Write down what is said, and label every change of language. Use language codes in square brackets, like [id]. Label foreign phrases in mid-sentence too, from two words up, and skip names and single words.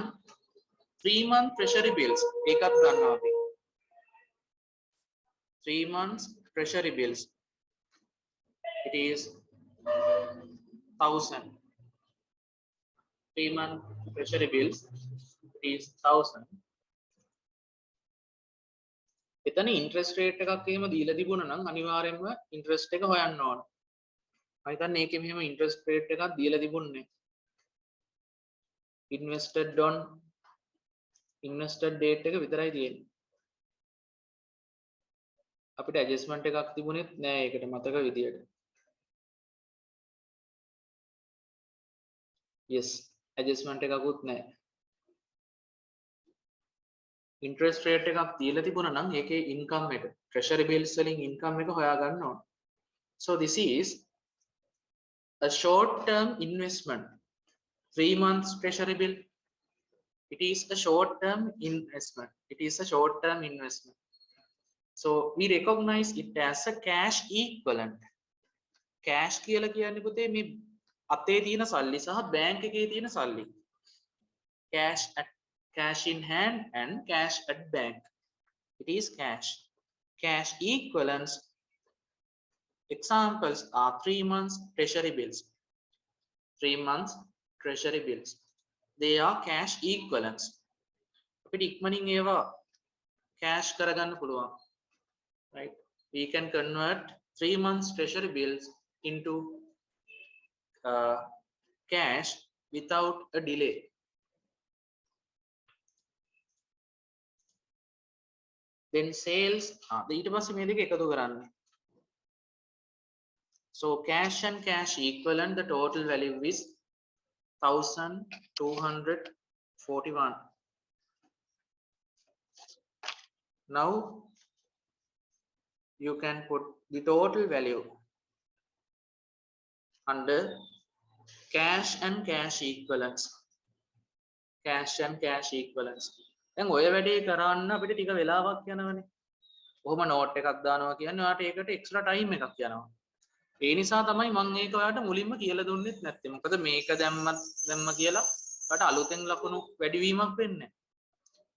[en] 3-month treasury bills. [si] එකක් ගන්නවා අපි. [en] 3 months treasury bills. It is 1000. 3-month treasury bills. It is 1000. [si] එතන [en] interest rate [si] එකක් එහෙම දීලා තිබුණා නම් අනිවාර්යයෙන්ම interest එක හොයන්න ඕන. මම හිතන්නේ ඒකේ මෙහෙම [en] interest rate [si] එකක් දීලා තිබුණේ. invested date එක විතරයි තියෙන්නේ. අපිට adjustment එකක් තිබුණෙත් නෑ ඒකට මතක විදියට. yes adjustment එකකුත් නෑ. [en] interest rate [si] එකක් දීලා තිබුණා නම් ඒකේ income එක [en] treasury bills [si] වලින් income එක හොයා ගන්න ඕන. [en] so this is a short term investment. 3 months treasury bill. It is a short term investment. It is a short term investment. So we recognize it as a cash equivalent. [si] cash කියලා කියන්නේ පුතේ මේ අතේ තියෙන සල්ලි සහ බැංක් එකේ තියෙන සල්ලි. [en] cash in hand and cash at bank. It is cash. Cash equivalents. Examples are 3 months treasury bills. 3 months treasury bills. They are cash equivalents. [si] අපිට ඉක්මනින් ඒවා cash කරගන්න පුළුවන්. [en] right? We can convert 3 months treasury bills into cash without a delay. Then sales [si] ඊට පස්සේ මේ දෙක එකතු කරන්න. [en] so cash and cash equivalent, the total value is 1241. now you can put the total value under cash and cash equivalents. cash and cash equivalents. [si] දැන් ඔය වැඩේ කරන්න අපිට ටික වෙලාවක් යනවනේ. කොහොම නෝට් එකක් දානවා කියන්නේ ඔයාට ඒකට [en] extra time [si] එකක් යනවා. ඒ නිසා තමයි මම ඒක ඔයාට මුලින්ම කියලා දුන්නෙත් නැත්තේ. මොකද මේක දැම්ම කියලා ඔයාට අලුතෙන් ලකුණු වැඩිවීමක් වෙන්නේ නැහැ.